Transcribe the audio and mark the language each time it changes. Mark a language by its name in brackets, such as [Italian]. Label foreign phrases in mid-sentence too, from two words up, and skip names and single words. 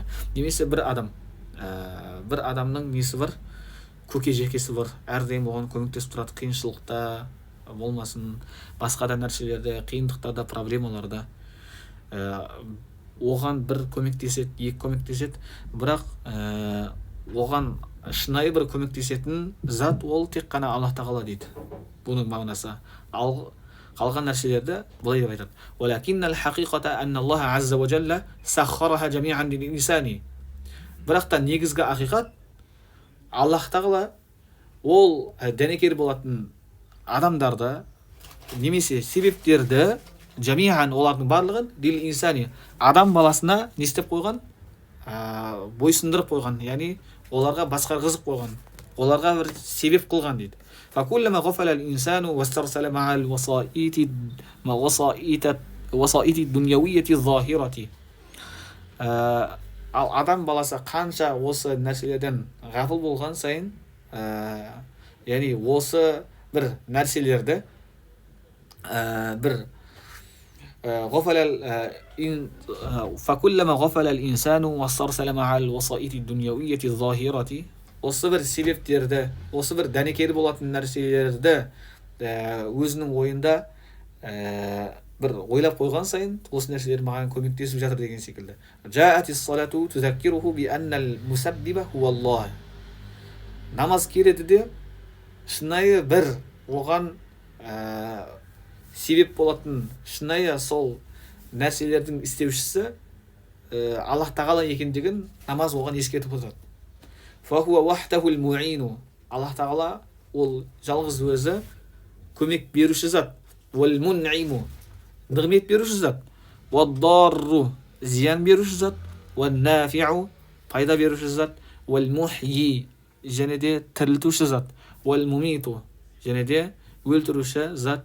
[Kazakh] Немесе бір адамның несі бар, көке жекесі бар, әрдайым оған көмектесіп тұрады, қиыншылықта болмасын, басқа да нәрселерде, қиындықтарда, проблемаларда оған бір көмектеседі, екі көмектеседі, бірақ оған шынайы бір көмектесетін зат ол тек қана Алла тағала дейді. Бұның мағынасы. Қалған нәрселерді былай деп айтады. [Arabic] وَلَكِنَّ الْحَقِيقَةَ أَنَّ اللَّهَ عَزَّ وَجَلَّ سَخَّرَهَا جَمِيعًا لِلْإِنسَانِ. [Kazakh] Бірақ та негізгі ақиқат, Аллах тағала ол дәнекер болатын адамдарды, немесе себептерді, жамиан, олардың барлығын, лил-инсани, адам баласына не істеп қойған? Бойсындырып қойған, яғни оларға басқарғызып қойған, оларға бір себеп қылған дейді. [Arabic] فكلما غفل الإنسان واسترسل مع الوسائط الدنيوية الظاهرة. [Kazakh] Ал адам баласы қанша осы нәрселерден ғафыл болған сайын, яғни осы бір нәрселерді бір [Arabic] فكلما غفل الإنسان واسترسل مع الوسائط الدنيوية الظاهرة. [Kazakh] Осы бір себептерді, осы бір дәнекер болатын нәрселерді өзінің ойында бір ойлап қойған сайын, осы нәрселер маған көмектесіп жатыр деген секілді. [Arabic] جاءت الصلاة تذكره بأن المسبب هو الله. [Kazakh] Намаз келеді де шынайы бір оған себеп болатын шынайы сол нәрселердің істеушісі Аллах тағала екендігін намаз оған ескертіп отырады. [Arabic] فهو وحده المعين. [Kazakh] Аллах тағала ол жалғыз өзі көмек беруші зат. والمنعم, нығмет беруші зат. уаддарру зиян беруші зат, уаннафиу пайда беруші зат, уалмухйи және де тірілтуші зат, уалмумиту және де өлтіруші зат.